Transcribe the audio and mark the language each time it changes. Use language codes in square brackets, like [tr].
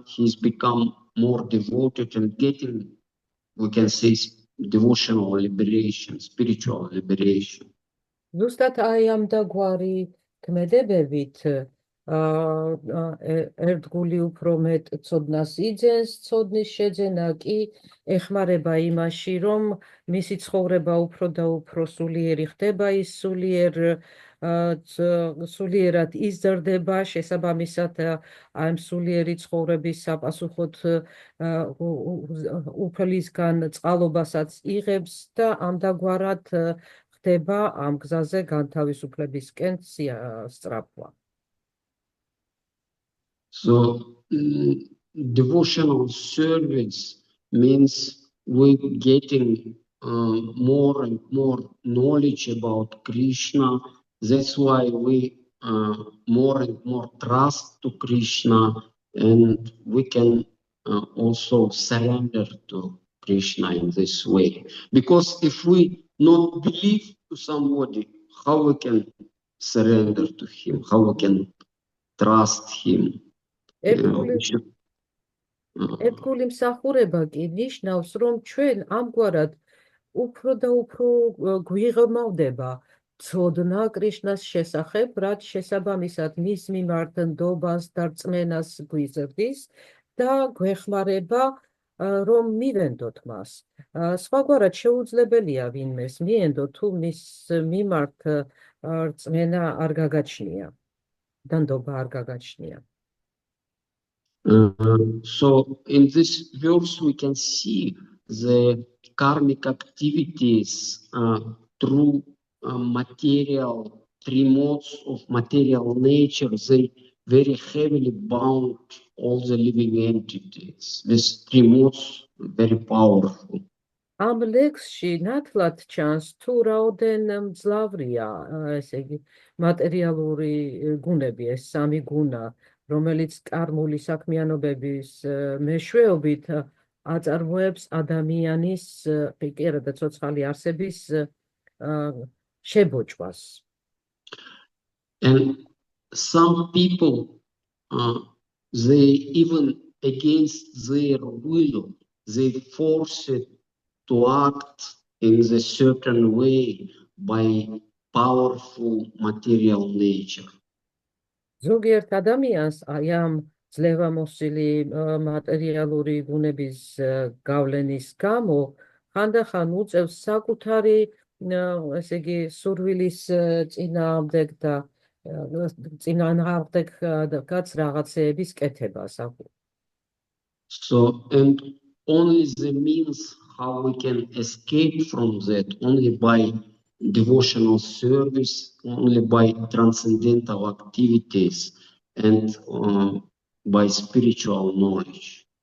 [en] He's become more devoted and getting, we can say, devotional liberation, spiritual liberation. [ka] ზუსტად აი ამ დაგვარი ქმედებებით ერთგული უფრო მეტ ცოდნას იძენს, ცოდნის შეძენა კი ეხმარება იმაში, რომ მისი ცხოვრება უფრო და უფრო სულიერი ხდება, ის სულიერად იზრდება, შესაბამისად ამ სულიერი ცხოვრების საპასუხოდ უფლისგან წყალობასაც იღებს და ამდაგვარად ხდება ამ გზაზე განთავისუფლებისკენ სწრაფვა. [en] So devotional service means we getting more and more knowledge about Krishna. That's why we more and more trust to Krishna, and we can also surrender to Krishna in this way. Because if we not believe to somebody, how we can surrender to him? How we can trust him? [ka] ერთგული მსახურება კი ნიშნავს, რომ ჩვენ ამგვარად უფრო და უფრო გვიღრმავდება ცოდნა კრიშნას შესახებ, რაც შესაბამისად მის მიმართ ნდობას და რწმენას გვიზრდის და გვეხმარება, რომ მივენდოთ მას. სხვაგვარად შეუძლებელია ვინმეს მიენდო, თუ მის მიმართ რწმენა არ გაგაჩნია და ნდობა არ გაგაჩნია. [en] So in this verse we can see the karmic activities through material, three modes of material nature. They very heavily bound all the living entities. These three modes very powerful. [ka] ამ ლექსში ნათლად ჩანს თუ რაოდენ მძლავრია, ესე იგი, მატერიალური გუნები, ეს სამი გუნა, რომელიც კარმული საქმიანობების მეშვეობით აწარმოებს ადამიანის პიკერა და ცოცხალი არსების შებოჭვას. [en] And some people, they even against their will, they force it to act in a certain way by powerful material nature. [ka] ზოგიერთ ადამიანს აი ამ ძლევამოსილი მატერიალური გუნების გავლენის გამო ხანდახან უწევს საკუთარი, ესე იგი, სურვილის წინააღმდეგ და წინააღმდეგ რაც რაღაცეების კეთებას. [en] So, and only the means how we can escape from that, only by devotional service, only by transcendental activities, and by spiritual knowledge.